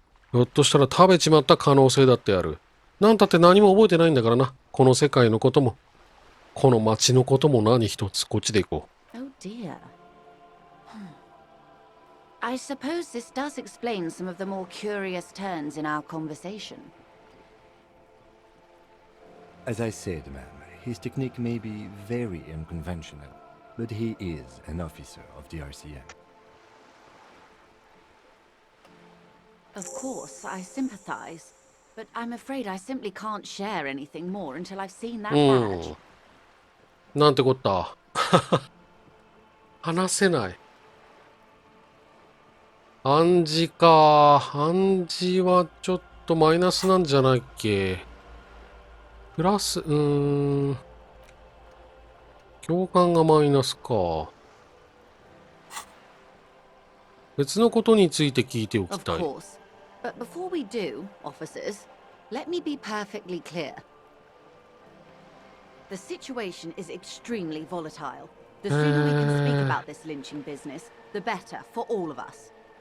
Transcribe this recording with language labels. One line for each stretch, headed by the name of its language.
Japanese: ひょっとしたら食べちまった可能性だってある。なんたって何も覚えてないんだからな。この世界のことも、この街のことも何一つ。こっちで行こう。
English: Oh dear. I suppose this does explain some of the more curious turns in our conversation. As I said, ma'am, his technique may be very unconventional, but he is an officer of the RCM. Of course, I sympathize, but I'm afraid I simply can't share anything more until I've seen that badge.
Japanese: なんてこった。話せない。暗示か。暗示はちょっとマイナスなんじゃないっけ。プラス、共感がマイナスか。別のことについて聞いておき
English: Of
Japanese: たい。
English: course. But before we do, officers, let me be perfectly clear. The situation is extremely volatile. The sooner we can speak about this lynching business, the better for all of us.